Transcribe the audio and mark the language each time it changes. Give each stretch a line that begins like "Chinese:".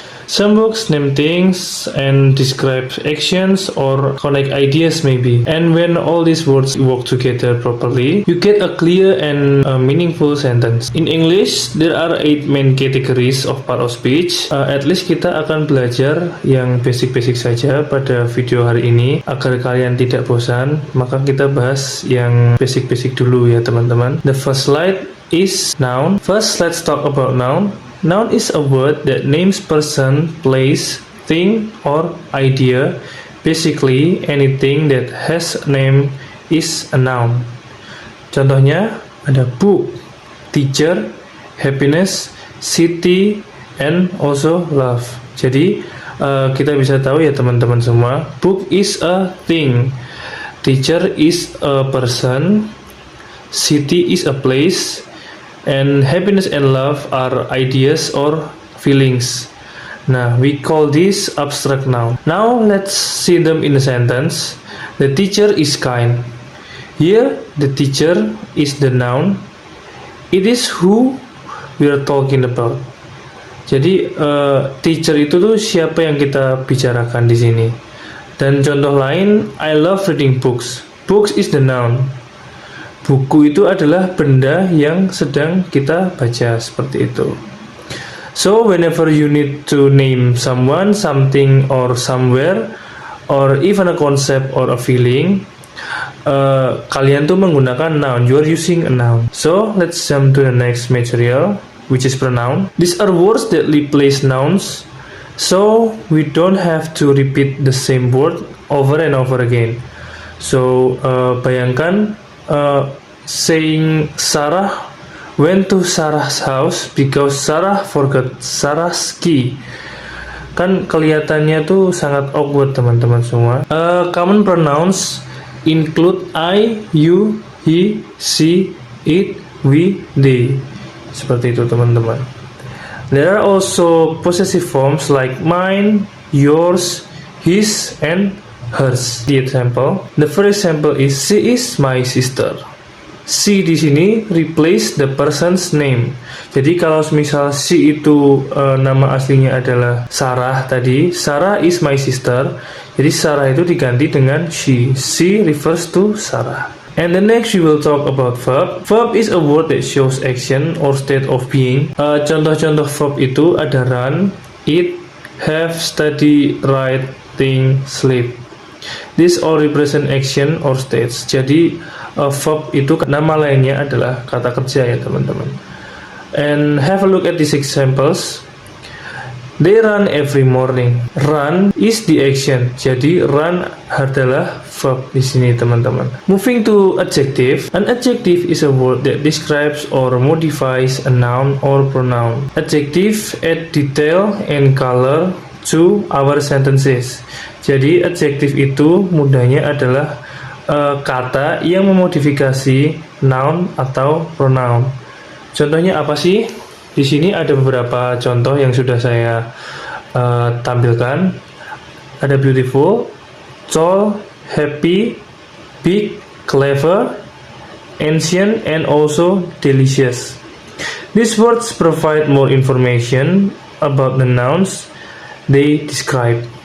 English: Some words name things and describe actions or connect ideas maybe. And when all these words work together properly, you get a clear and meaningful sentence. In English, there are 8 main categories of part of speech. At least
Indonesian: kita akan belajar yang basic-basic saja pada video hari ini. Agar kalian tidak bosan, maka kita bahas yang basic-basic dulu ya teman-teman.
English: The first slide is noun. First, let's talk about noun. Noun is a word that names person, place, thing, or idea. Basically, anything that has a name is a noun.
Indonesian: Contohnya ada book, teacher, happiness, city, and also love. Jadi, kita bisa tahu ya teman-teman semua,
English: book is a thing, teacher is a person, city is a place, and happiness and love are ideas or feelings. Nah, we call this abstract noun. Now, let's see them in a sentence. The teacher is kind. Here, the teacher is the noun. It is who we are talking about.
Indonesian: Jadi, teacher itu tuh siapa yang kita bicarakan di sini. Dan contoh lain,
English: I love reading books. Books is the noun.
Indonesian: Buku itu adalah benda yang sedang kita baca, seperti itu.
English: So, whenever you need to name someone, something, or somewhere, or even a concept or a feeling,
Indonesian: kalian tuh menggunakan noun.
English: You are using a noun. So, let's jump to the next material, which is pronoun. These are words that replace nouns, so we don't have to repeat the same word over and over again. So, bayangkan saying Sarah went to Sarah's house because Sarah forgot Sarah's key.
Indonesian: Kan kelihatannya tuh sangat awkward teman-teman semua.
English: Common pronouns include I, you, he, she, it, we, they.
Indonesian: Seperti itu teman-teman.
English: There are also possessive forms like mine, yours, his, and hers. The first example is she is my sister. She
Indonesian: di sini
English: replace the person's name.
Indonesian: Jadi kalau misal she itu nama aslinya adalah Sarah tadi,
English: Sarah is my sister.
Indonesian: Jadi Sarah itu diganti dengan she.
English: She refers to Sarah. And the next we will talk about verb. Verb is a word that shows action or state of being.
Indonesian: Contoh-contoh verb itu ada run, eat, have, study, write, think, sleep.
English: This all represent action or states.
Indonesian: Jadi verb itu nama lainnya adalah kata kerja ya teman-teman.
English: And have a look at these examples. They run every morning. Run is the action.
Indonesian: Jadi run adalah verb di sini teman-teman.
English: Moving to adjective. An adjective is a word that describes or modifies a noun or pronoun. Adjective add detail and color to our sentences.
Indonesian: Jadi adjektif itu mudahnya adalah kata yang memodifikasi noun atau pronoun. Contohnya apa sih? Di sini ada beberapa contoh yang sudah saya tampilkan. Ada beautiful, tall, happy, big, clever, ancient, and also delicious.
English: These words provide more information about the nouns they describe.